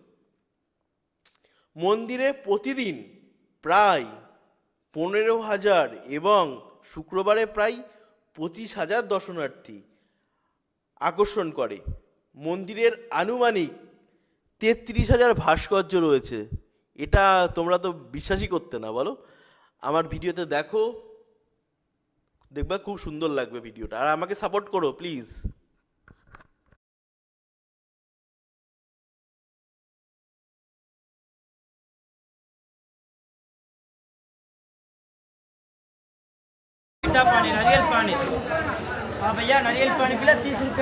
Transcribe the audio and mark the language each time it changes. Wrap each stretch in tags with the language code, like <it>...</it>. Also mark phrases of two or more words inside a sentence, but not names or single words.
<bn>মন্দিরে প্রতিদিন প্রায় 15,000 এবং শুক্রবারে প্রায় 25,000 দর্শনার্থী আকর্ষণ করে। মন্দিরের আনুমানিক 33,000 ভাস্কর্য রয়েছে। এটা তোমরা তো বিশ্বাসই করতে না, বলো? আমার ভিডিওতে দেখো, দেখবা খুব সুন্দর লাগবে ভিডিওটা। আর আমাকে সাপোর্ট করো প্লিজ।</bn> <hi>मीठा पानी, नारियल पानी। हाँ भैया, नारियल पानी पिला 30 रुपया।</hi>